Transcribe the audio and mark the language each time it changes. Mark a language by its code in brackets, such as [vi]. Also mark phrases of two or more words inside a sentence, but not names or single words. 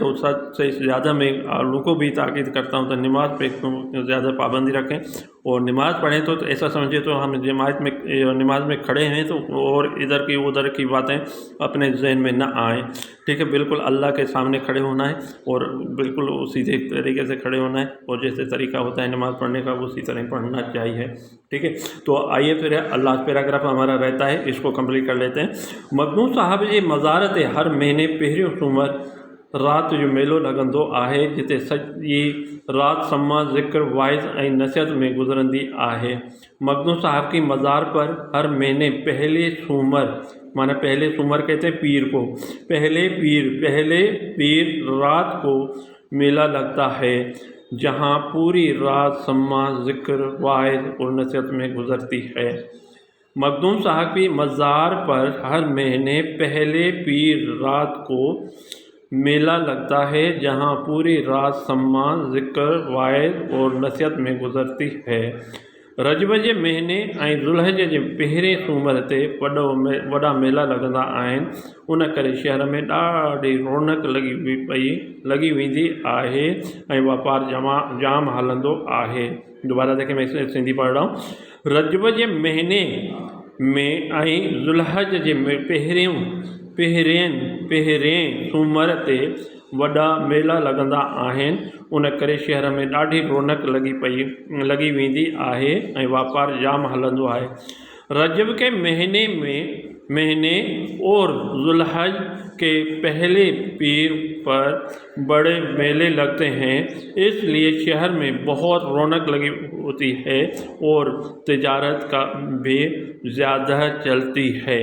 [ur] تو سب سے زیادہ میں آپ لوگوں کو بھی تاکید کرتا ہوں تو نماز پہ زیادہ پابندی رکھیں، اور نماز پڑھیں تو ایسا سمجھے تو ہم جماعت میں نماز میں کھڑے ہیں تو اور ادھر کی ادھر کی باتیں اپنے ذہن میں نہ آئیں، ٹھیک ہے۔ بالکل اللہ کے سامنے کھڑے ہونا ہے اور بالکل سیدھے طریقے سے کھڑے ہونا ہے، اور جیسے طریقہ ہوتا ہے نماز پڑھنے کا اسی طرح پڑھنا چاہیے، ٹھیک ہے۔ تو آئیے پھر اللہ پیراگراف ہمارا رہتا ہے، اس کو کمپلیٹ کر لیتے ہیں۔ [sd] مخدوم صاحب جی مزارت ہر مہینے پہریوں سومر رات جو میلو لگندو आहे जिते सॼी रात सम्मा ज़िक्र वाइज़ ऐं नसीहत में गुज़रंदी आहे। [ur] مخدوم صاحب کی مزار پر ہر مہینے پہلے سومر، مانا پہلے سومر کہتے ہیں پیر کو، پہلے پیر رات کو میلہ لگتا ہے، جہاں پوری رات سماع ذکر وعظ اور نصیحت میں گزرتی ہے. مخدوم صاحب کی مزار پر ہر مہینے پہلے پیر رات کو میلہ لگتا ہے، جہاں پوری رات سماع ذکر وعظ اور نصیحت میں گزرتی ہے. [sd] रजब जे महीने ऐं ज़ुल्हज जे पहिरें सूमर ते वॾा मेला लॻंदा आहिनि, उन करे शहर में ॾाढी रौनक लॻी वेंदी आहे ऐं वापारु जाम हलंदो आहे। [ur] دوبارہ دیکھیں، میں سندھی پڑھ رہا ہوں. [sd] रजब जे महीने में ऐं ज़ुल्हज जे पहिरें सूमर ते वॾा मेला लॻंदा आहिनि, उन करे शहर में ॾाढी रौनक लॻी वेंदी आहे ऐं वापारु जाम हलंदो आहे। [ur] رجب کے مہینے اور ذوالحج کے پہلے پیر پر بڑے میلے لگتے ہیں، اس لیے شہر میں بہت رونق لگی ہوتی ہے اور تجارت کا بھی زیادہ چلتی ہے.